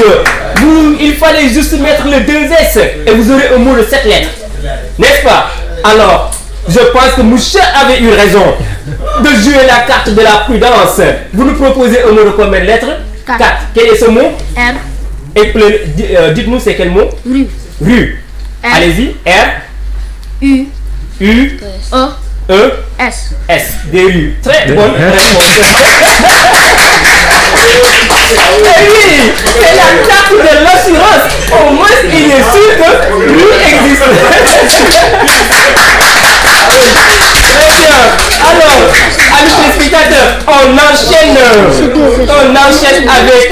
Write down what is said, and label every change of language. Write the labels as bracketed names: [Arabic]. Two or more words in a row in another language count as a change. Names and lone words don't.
[French] Il fallait juste mettre le 2 S et vous aurez un mot de 7 lettres. N'est-ce pas? Alors, je pense que Moucha avait eu raison de jouer la carte de la prudence. Vous nous proposez un mot de combien de lettres? 4. Quel est ce mot? R. Et dites-nous c'est quel mot? Rue. Rue. Allez-y. R. U. U. E. E. S. S. Des rues. Très bonne réponse. Oui, c'est la carte de l'assurance. Au moins, il est sûr que rue existe. Très bien. Alors, amis téléspectateurs, on enchaîne avec.